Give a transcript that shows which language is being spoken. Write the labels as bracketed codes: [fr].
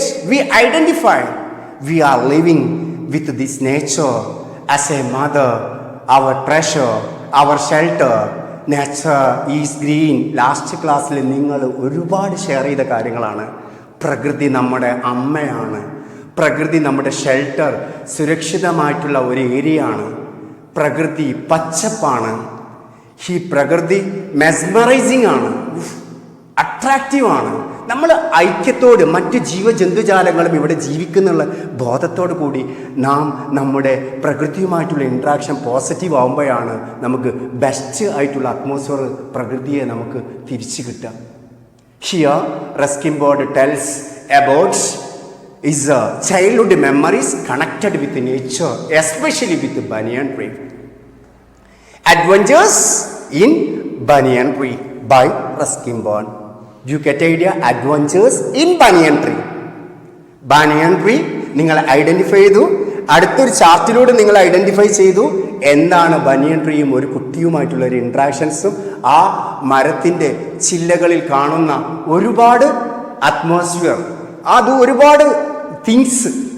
[en] We identify we are living with this nature as a mother, our treasure, our shelter. Nature is green. [ml] Last ക്ലാസ്സിൽ നിങ്ങൾ ഒരുപാട് share ചെയ്ത കാര്യങ്ങളാണ്. പ്രകൃതി നമ്മുടെ അമ്മയാണ്. പ്രകൃതി നമ്മുടെ ഷെൽട്ടർ, സുരക്ഷിതമായിട്ടുള്ള ഒരു ഏരിയ ആണ്. പ്രകൃതി പച്ചപ്പാണ്. ഈ പ്രകൃതി മെസ്മറൈസിങ് ആണ്, അട്രാക്റ്റീവ് ആണ്. നമ്മൾ ഐക്യത്തോട് മറ്റ് ജീവജന്തുജാലങ്ങളും ഇവിടെ ജീവിക്കുന്നുള്ള ബോധത്തോടു കൂടി നാം നമ്മുടെ പ്രകൃതിയുമായിട്ടുള്ള ഇൻട്രാക്ഷൻ പോസിറ്റീവ് ആകുമ്പോഴാണ് നമുക്ക് ബെസ്റ്റ് ആയിട്ടുള്ള അറ്റ്മോസ്ഫിയർ, പ്രകൃതിയെ നമുക്ക് തിരിച്ചു കിട്ടുക. [en] Here Ruskin Bond tells about is childhood memories connected with nature, especially with the banyan tree. Adventures in banyan tree by Ruskin Bond. You get idea? Adventures in banyan tree. [ml] Banyan tree നിങ്ങൾ identify ചെയ്തു. അടുത്തൊരു ചാർട്ടിലൂടെ നിങ്ങൾ identify ചെയ്തു എന്താണ് ബനിയൻ ട്രീയും ഒരു കുട്ടിയുമായിട്ടുള്ള ഒരു ഇൻട്രാക്ഷൻസും, ആ മരത്തിൻ്റെ ചില്ലകളിൽ കാണുന്ന ഒരുപാട് അറ്റ്മോസ്ഫിയർ, അത് ഒരുപാട് തിങ്സ്.